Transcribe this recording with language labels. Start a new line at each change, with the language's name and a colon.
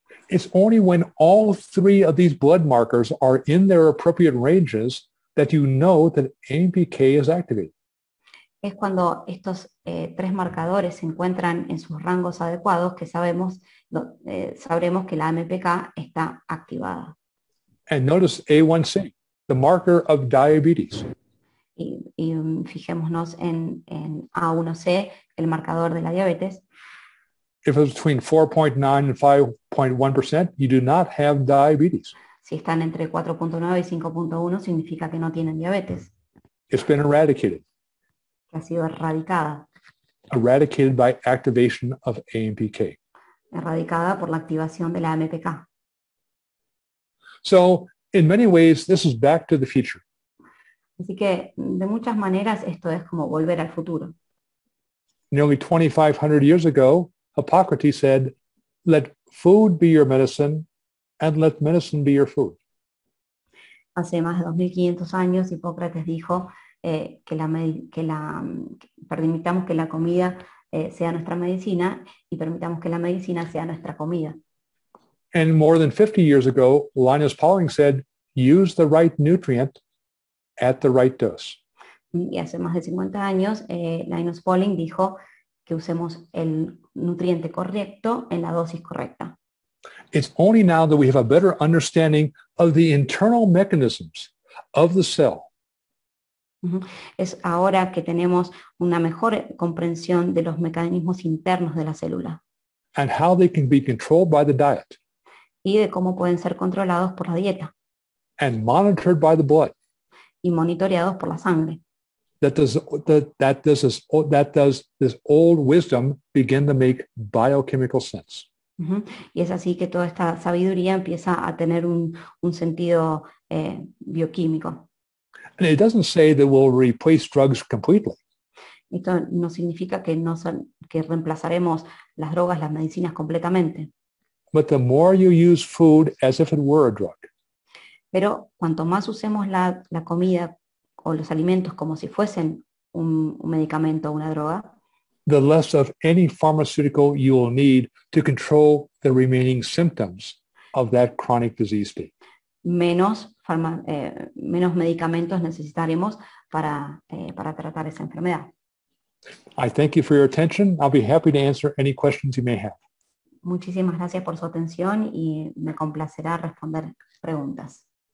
English: It's only when all three of these blood markers are in their appropriate ranges that you know that AMPK is activated.
Spanish: Es cuando estos tres marcadores se encuentran en sus rangos adecuados que sabremos que la AMPK está activada.
English: And notice A1C, the marker of diabetes.
Spanish: Y fijémonos en A1C, el marcador de la diabetes.
English: If it's between 4.9 and 5.1%, you do not have diabetes.
Spanish: Si están entre 4.9 y 5.1 significa que no tienen diabetes,
English: It's been eradicated.
Spanish: que ha sido erradicada.
English: eradicated by activation of AMPK.
Spanish: erradicada por la activación de la AMPK.
English: So in many ways, this is back to the future.
Spanish: Así que de muchas maneras esto es como volver al futuro.
English: Nearly 2,500 years ago, Hippocrates said, let food be your medicine and let medicine be your food.
Spanish: Hace más de 2500 años, Hipócrates dijo permitamos que la comida sea nuestra medicina y permitamos que la medicina sea nuestra comida.
English: And more than 50 years ago, Linus Pauling said, use the right nutrient at the right dose.
Spanish: Y hace más de 50 años, Linus Pauling dijo que usemos el nutriente correcto en la dosis correcta.
English: It's only now that we have a better understanding of the internal mechanisms of the cell
Spanish: Es ahora que tenemos una mejor comprensión de los mecanismos internos de la célula
English: and how they can be controlled by the diet
Spanish: y de cómo pueden ser controlados por la dieta
English: and monitored by the blood.
Spanish: y monitoreados por la sangre.
English: That does this old wisdom begin to make biochemical sense.
Spanish: Y es así que toda esta sabiduría empieza a tener un sentido bioquímico.
English: And it doesn't say that we'll replace drugs completely.
Spanish: Esto no significa que reemplazaremos las drogas, las medicinas completamente.
English: But the more you use food as if it were a drug,
Spanish: Pero cuanto más usemos la comida o los alimentos como si fuesen un medicamento o una droga,
English: the less of any pharmaceutical you will need to control the remaining symptoms of that chronic disease state.
Spanish: menos medicamentos necesitaremos para tratar esa enfermedad.
English: I thank you for your attention. I'll be happy to answer any questions you may have.
Spanish: Muchísimas gracias por su atención y me complacerá responder preguntas.